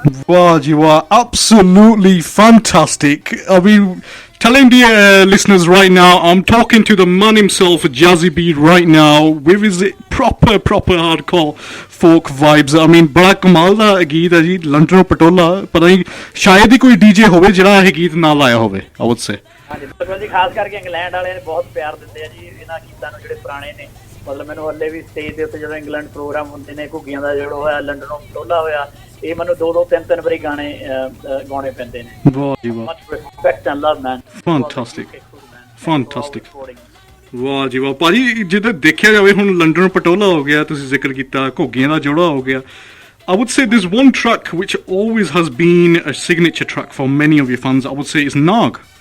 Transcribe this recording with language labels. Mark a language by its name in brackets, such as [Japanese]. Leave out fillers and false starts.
[Punjabi] ਵਾਹ ਜੀ ਵਾਹ [English] absolutely fantastic I mean telling the listeners right now I'm talking to the man himself Jazzy B right now with his proper hardcore folk vibes I mean [Punjabi] ਬੜਾ ਕਮਾਲ ਦਾ ਗੀਤ ਹੈ ਜੀ ਲੰਡਨੋਂ ਪਟੋਲਾ ਪਤਾ ਨਹੀਂ ਸ਼ਾਇਦ ਹੀ ਕੋਈ ਡੀਜੇ ਹੋਵੇ ਜਿਹੜਾ ਇਹ ਗੀਤ ਨਾ ਲਾਇਆ ਹੋਵੇ [English] I would say [Punjabi] ਹਾਂਜੀ ਬਿਲਕੁਲ ਜੀ ਖਾਸ ਕਰਕੇ ਇੰਗਲੈਂਡ ਵਾਲਿਆਂ ਨੇ ਬਹੁਤ ਪਿਆਰ ਦਿੰਦੇ ਆ ਜੀ ਇਹਨਾਂ ਗੀਤਾਂ ਨੂੰ ਜਿਹੜੇ ਪੁਰਾਣੇ ਨੇ ਮਤਲਬ ਮੈਨੂੰ ਹੱਲੇ ਵੀ ਸਟੇਜ ਦੇ ਉੱਤੇ ਜਦੋਂ ਇੰਗਲੈਂਡ ਪ੍ਰੋਗਰਾਮ ਹੁੰਦੇ ਨੇ ਘੁੱਗੀਆਂ ਦਾ ਜਿਹੜਾ ਹੋਇਆ ਲੰਡਨੋਂ ਪਟੋਲਾ ਹੋਇਆ ਇਹ ਮੈਨੂੰ 2-3 ਵਾਰੀ ਗਾਣੇ ਗਾਉਣੇ ਪੈਂਦੇ ਨੇ ਵਾਹ ਜੀ ਵਾਹ [English] much respect and love man fantastic [Punjabi] ਵਾਹ ਜੀ ਵਾਹ ਭਾਜੀ ਜਿੱਦਾਂ ਦੇਖਿਆ ਜਾਵੇ ਹੁਣ ਲੰਡਨ ਪਟੋਲਾ ਹੋ ਗਿਆ ਤੁਸੀਂ ਜ਼ਿਕਰ ਕੀਤਾ ਘੁੱਗੀਆਂ ਦਾ ਜੋੜਾ ਹੋ ਗਿਆ [English] I would say there's one track which always has been a signature track for many of your fans I would say is Nag